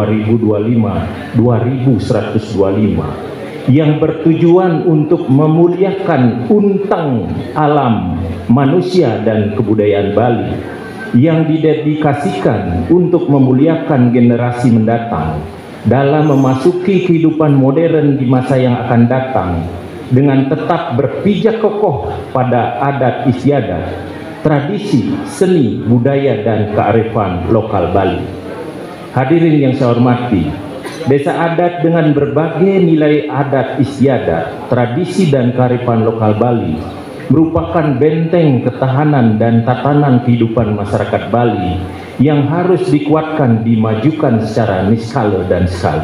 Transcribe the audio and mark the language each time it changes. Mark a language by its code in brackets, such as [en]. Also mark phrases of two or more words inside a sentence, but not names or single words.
[id] 2025-2125, yang bertujuan untuk memuliakan untang alam, manusia, dan kebudayaan Bali, yang didedikasikan untuk memuliakan generasi mendatang dalam memasuki kehidupan modern di masa yang akan datang, dengan tetap berpijak kokoh pada adat istiadat, tradisi, seni, budaya, dan kearifan lokal Bali. Hadirin yang saya hormati, Desa Adat dengan berbagai nilai adat istiadat, tradisi, dan kearifan lokal Bali merupakan benteng ketahanan dan tatanan kehidupan masyarakat Bali yang harus dikuatkan, dimajukan secara niskala dan skala.